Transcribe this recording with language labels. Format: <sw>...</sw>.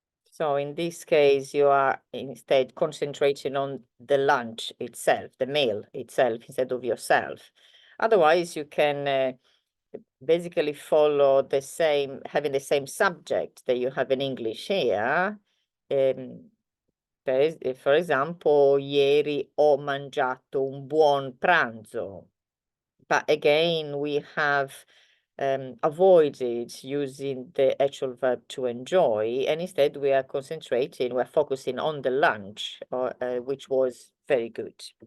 <en>So in this case, you are instead concentrating on the lunch itself, the meal itself, instead of yourself. Otherwise, you can basically follow the same, having the same subject that you have in English here. For example,</en> <it>ieri ho mangiato un buon pranzo.</it> <en>But again, we have avoided using the actual verb to enjoy, and instead we are concentrating, we're focusing on the lunch, which was very good.</en>